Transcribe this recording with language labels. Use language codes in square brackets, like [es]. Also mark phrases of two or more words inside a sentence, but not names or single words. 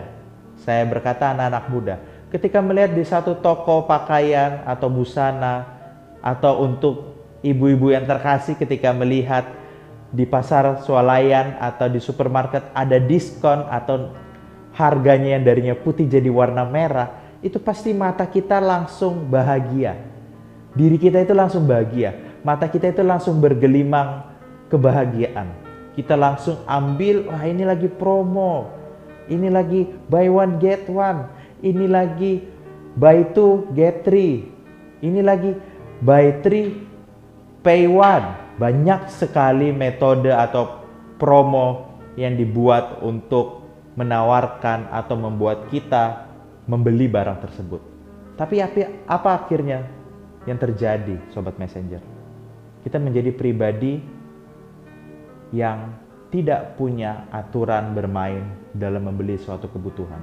[id] Saya berkata anak-anak muda. Ketika melihat di satu toko pakaian atau busana, atau untuk ibu-ibu yang terkasih ketika melihat di pasar swalayan atau di supermarket ada diskon atau harganya yang darinya putih jadi warna merah, itu pasti mata kita langsung bahagia. Diri kita itu langsung bahagia. Mata kita itu langsung bergelimang kebahagiaan. Kita langsung ambil, wah ini lagi promo. ini lagi [en] buy one get one, [id] ini lagi [en] buy two get three, [id] ini lagi [en] buy three pay one. [id] Banyak sekali metode atau promo yang dibuat untuk menawarkan atau membuat kita membeli barang tersebut. Tapi apa akhirnya yang terjadi, Sobat Messenger? Kita menjadi pribadi yang tidak punya aturan bermain dalam membeli suatu kebutuhan.